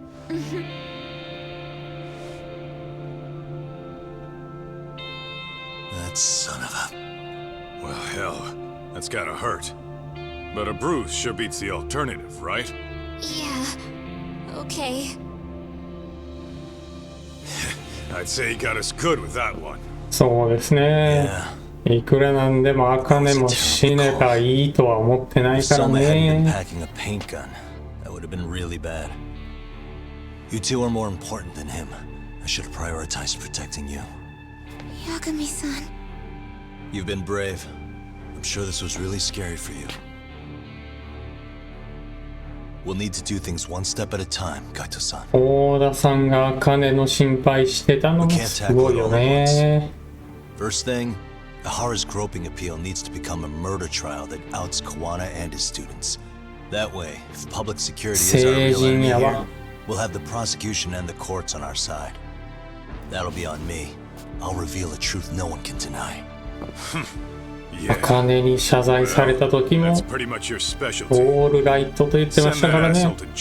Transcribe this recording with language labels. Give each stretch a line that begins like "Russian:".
English: That son of a... Well, hell, that's gotta hurt. But a bruise sure beats the alternative, right? Yeah. Okay. I'd say he got us good with that one.
Japanese: そうですね。いくらなんでも茜も死ねばいいとは思ってないから
English: Selma hadn't been
Japanese: ね。
English: packing a paint gun. That would have been really bad. You two are more important than him. I should have prioritized protecting you. Yagami-san. You've been brave. I'm sure this was really scary for you. We'll need to do things one step at a time, Gaito-san.
Japanese: 大田さんが茜の心配してたのもすごいよね。
English: First thing, Ahara's groping appeal needs to become a murder trial that outs Kawana and his students. That way, if public security is our real enemy here, we'll have the prosecution and the courts on our side. That'll be on me. I'll reveal a truth no one can deny.
Japanese: 茜に謝罪された時もオールライトと言ってましたからね。